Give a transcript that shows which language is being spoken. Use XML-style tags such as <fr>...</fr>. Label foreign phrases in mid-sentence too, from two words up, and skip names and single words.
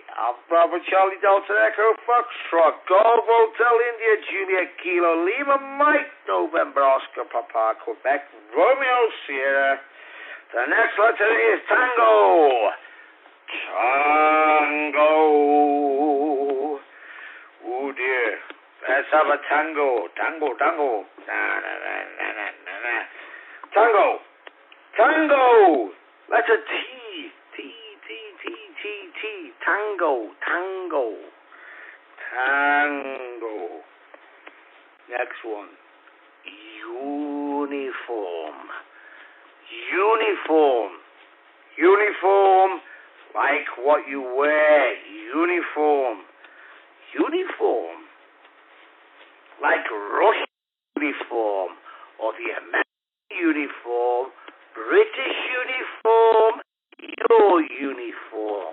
<en>Alpha, Bravo, Charlie, Delta, Echo, Foxtrot, Golf, Hotel, India, Juliet, Kilo, Lima, Mike, November, Oscar, Papa, Quebec, Romeo, Sierra. The next letter is Tango. Tango. Oh dear. Let's have a tango. Tango, tango. Na, na, na, na, na, na, na. Tango. Tango. Letter T. Tango, tango, tango. Next one. Uniform. Uniform. Uniform, like what you wear. Uniform. Uniform, like Russian uniform, or the American uniform, British uniform, your uniform.</en>